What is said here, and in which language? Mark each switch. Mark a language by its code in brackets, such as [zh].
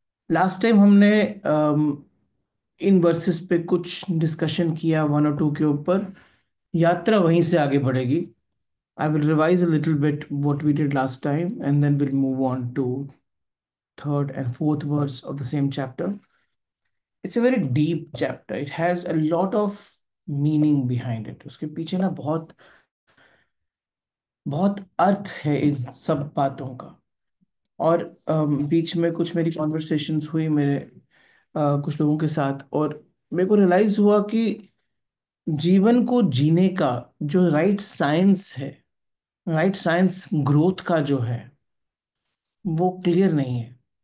[hi] Last time हमने इन versus पे कुछ डिस्कशन किया वन और टू के ऊपर। यात्रा वहीं से आगे बढ़ेगी। [en] I will revise a little bit what we did last time and then we'll move on to third and fourth verse of the same chapter. It's a very deep chapter. It has a lot of meaning behind it. [hi] उसके पीछे ना बहुत बहुत अर्थ है इन सब बातों का। और बीच में कुछ मेरी कॉन्वर्सेशंस हुई मेरे कुछ लोगों के साथ, और मेरे को रियलाइज हुआ कि जीवन को जीने का जो राइट साइंस है, राइट साइंस ग्रोथ का जो है, वो क्लियर नहीं है।